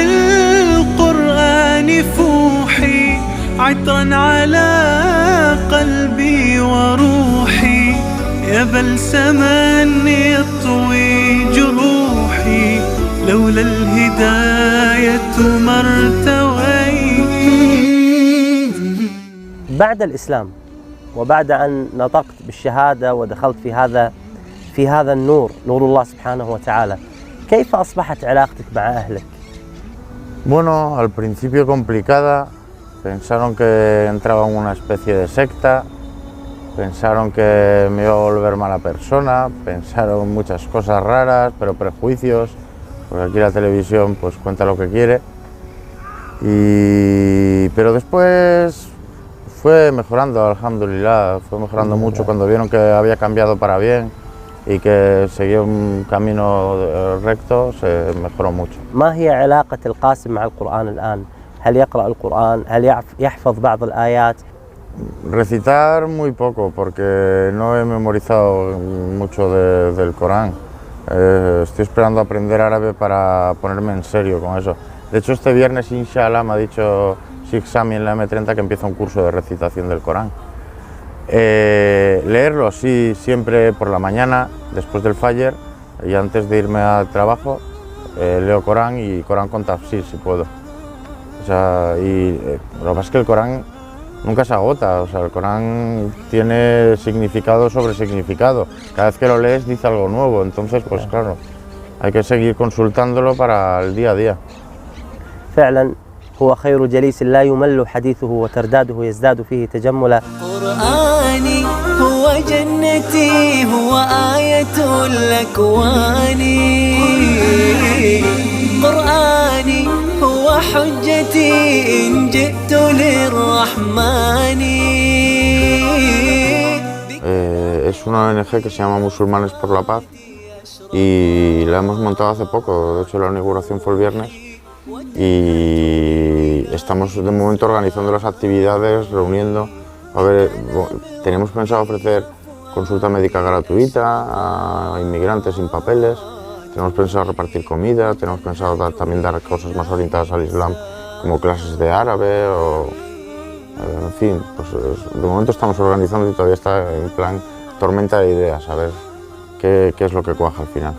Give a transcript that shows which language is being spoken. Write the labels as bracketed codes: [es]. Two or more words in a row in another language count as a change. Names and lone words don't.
[ar] القرآن فوحي عطرا على قلبي وروحي يا بلسما يطوي جروحي لولا الهداية ما ارتويت. بعد الإسلام وبعد أن نطقت بالشهادة ودخلت في هذا النور، نور الله سبحانه وتعالى، كيف أصبحت علاقتك مع أهلك؟ [es] Bueno, al principio complicada, pensaron que entraba en una especie de secta, pensaron que me iba a volver mala persona, pensaron muchas cosas raras, pero prejuicios, porque aquí la televisión pues cuenta lo que quiere, pero después fue mejorando, alhamdulillah, fue mejorando mucho cuando vieron que había cambiado para bien y que seguía un camino recto, se mejoró mucho. [ar] ما هي علاقة القاسم مع القرآن الآن؟ هل يقرأ القرآن؟ هل يحفظ بعض الآيات؟ [es] Recitar muy poco, porque no he memorizado mucho del Corán. Estoy esperando aprender árabe para ponerme en serio con eso. De hecho, este viernes, inshallah, me ha dicho Sheikh Sami en la M30 que empieza un curso de recitación del Corán. Leerlo, sí, siempre por la mañana, después del Fajr y antes de irme al trabajo, leo Corán y Corán con tafsir, si puedo. O sea, lo que pasa es que el Corán nunca se agota, o sea, el Corán tiene significado sobre significado. Cada vez que lo lees dice algo nuevo, entonces, pues claro, hay que seguir consultándolo para el día a día. [ar] فعلا هو خير جليس لا يمل حديثه وترداده يزداد فيه تجملا. قرآني هو جنتي هو آية الأكوان قرآني هو حجتي إن جئت للرحمن. [es] Es una ONG que se llama Musulmanes por la Paz y la hemos montado hace poco, de hecho la inauguración fue el viernes. Y estamos de momento organizando las actividades, reuniendo. Tenemos pensado ofrecer consulta médica gratuita a inmigrantes sin papeles, tenemos pensado repartir comida, tenemos pensado también dar cosas más orientadas al Islam, como clases de árabe, en fin, pues de momento estamos organizando y todavía está en plan tormenta de ideas, a ver qué es lo que cuaja al final.